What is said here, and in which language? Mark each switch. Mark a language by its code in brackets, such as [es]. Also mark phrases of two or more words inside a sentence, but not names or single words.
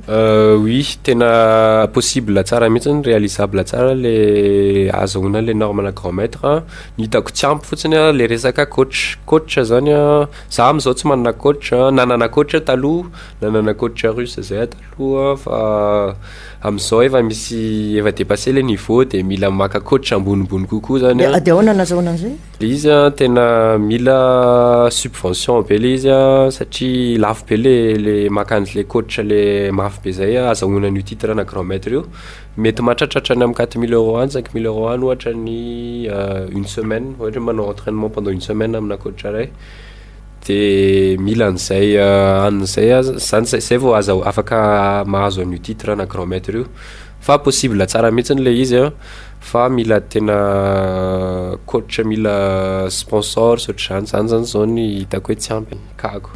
[mg] Oui tena possible tsara mihitsy réalisable tsara le azahoana le norme na [fr] grand maître [mg] ny hitako tsy ampy fotsiny le resaka coach zany za am'izao tsy manana coach nanana coach taloha nanana [fr] coach russe [mg] zay taloha fa am'izao efa misy efa [fr] dépassé le niveau [mg] de mila maka coach ambonimbony kokoa zany de ahoana nazahoana an'izay? Le izy tena mila subvention be le izy satria lafo be le maka an'le coach le mafy be zay azahoana an'io titre na [fr] grand maître [mg] io mety mahatratratra any amin'ny 4000 € any 5000 € any ohatra ny [fr] une semaine [mg] ohatra manao [fr] entraînement pendant une semaine [mg] amina coach ray de mila an'izay an'izay zany zay vao aza afaka mahazo an'io titre na [fr] grand maître [mg] io fa possible tsara mihitsy le izy fa mila tena coach mila sponsor zany zao ny hitako hoe tsy ampy kako